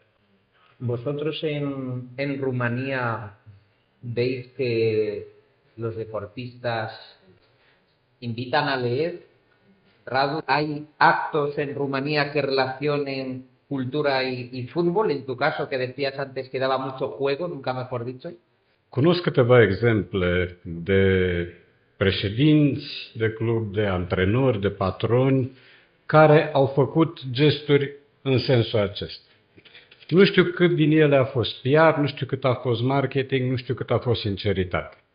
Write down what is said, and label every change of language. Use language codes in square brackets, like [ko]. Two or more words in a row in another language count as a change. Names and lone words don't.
[es] ¿Vosotros en Rumanía veis que los deportistas invitan a leer? Radu, ¿hay actos en Rumanía que relacionen cultura y fútbol? En tu caso, que decías antes que daba mucho juego, nunca mejor dicho. [ro] Cunosc câteva exemple de președinți de club, de antrenori, de patroni care au făcut gesturi în sensul acesta. Nu știu cât din ele a fost PR, nu știu cât a fost marketing, nu știu cât a fost sinceritate.